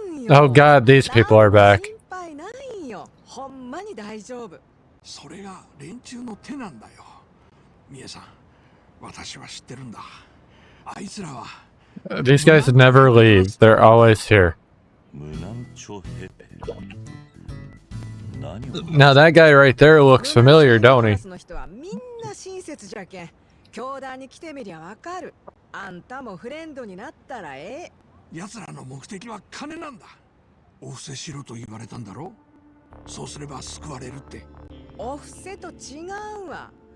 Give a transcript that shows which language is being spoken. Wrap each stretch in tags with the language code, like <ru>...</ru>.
<en>Oh god, these people are back.</en> <ja>ほんまに大丈夫。それが連中の手なんだよ。ミエさん、私は知ってるんだ。あいつらは。</ja> <en>These guys never leave. They're always here.</en> <ja>無難徴兵。何を。</ja> <en>Now that guy right there looks familiar, don't he?</en> <ja>の人はみんな親切じゃけん。教団に来てみりゃわかる。あんたもフレンドになったらええ。奴らの目的は金なんだ。お布施しろと言われたんだろ。そうすれば救われるって。お布施と違うわ。</ja>